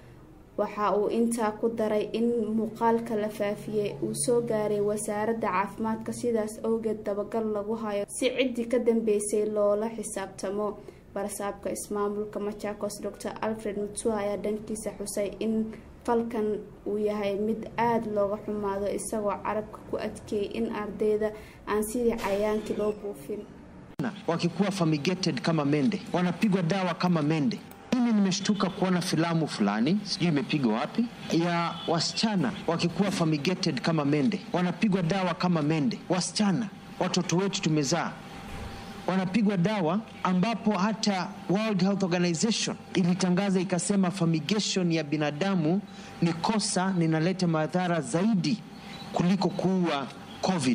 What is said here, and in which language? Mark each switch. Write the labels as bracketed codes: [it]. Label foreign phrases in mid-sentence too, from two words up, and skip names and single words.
[so] waxa uu intaa ku daray in muuqaalka la faafiyay uu soo gaaray wasaaradda caafimaadka sidaas awgeed dabagal lagu hayo si cidii ka dambeysay loola xisaabtamo. barsaabka ismaamulka Machakos Dr. Alfred Mutua ayaa dhankiisa xusay in falkan uu yahay mid aad looga xumaado isagoo carabka ku adkeeyay in ardayda aan sidii cayaankii loo buufin. [sw] wakikuwa fumigated kama mende, wanapigwa dawa kama mende. Mimi nimeshtuka kuona filamu fulani, sijui imepigwa wapi, ya wasichana wakikuwa fumigated kama mende, wanapigwa dawa kama mende. Wasichana, watoto wetu tumezaa, wanapigwa dawa ambapo hata World Health Organization ilitangaza ikasema fumigation ya binadamu ni kosa, ninaleta madhara zaidi kuliko kuua COVID.